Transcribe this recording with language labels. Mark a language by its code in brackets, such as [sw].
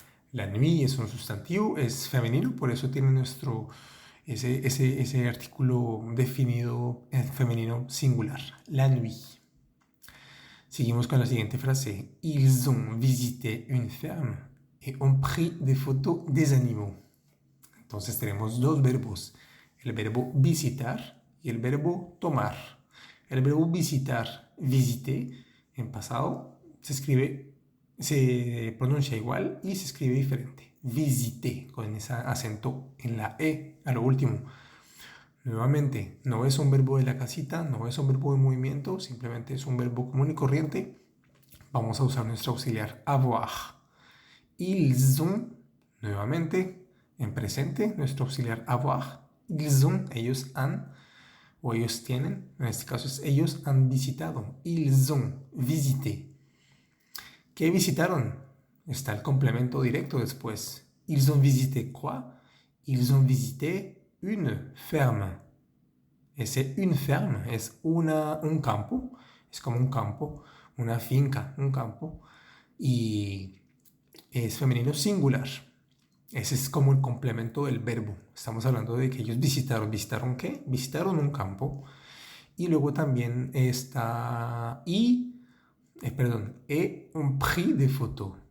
[es] La nuit es un sustantivo, es femenino, por eso tiene ese artículo definido en femenino singular, la nuit. Seguimos con la siguiente frase. [fr] Ils ont visité une ferme et ont pris des photos des animaux. [es] Entonces tenemos dos verbos, el verbo visitar y el verbo tomar. El verbo visitar, visiter, en pasado se pronuncia igual y se escribe diferente. Visiter, con ese acento en la E a lo último. Nuevamente, no es un verbo de la casita, no es un verbo de movimiento, simplemente es un verbo común y corriente. Vamos a usar nuestro auxiliar avoir. [fr] Ils ont, [es] nuevamente, en presente, nuestro auxiliar avoir. [fr] Ils ont, [es] ellos han, o ellos tienen, en este caso es ellos han visitado. [fr] Ils ont visité. [es] ¿Qué visitaron? Está el complemento directo después. [fr] Ils ont visité quoi? Ils ont visité une ferme. [es] Ese une ferme es un campo, es como un campo, una finca, un campo, y es femenino singular. Ese es como el complemento del verbo. Estamos hablando de que ellos visitaron. ¿Visitaron qué? Visitaron un campo. Y luego también está [fr] et ont pris des photos.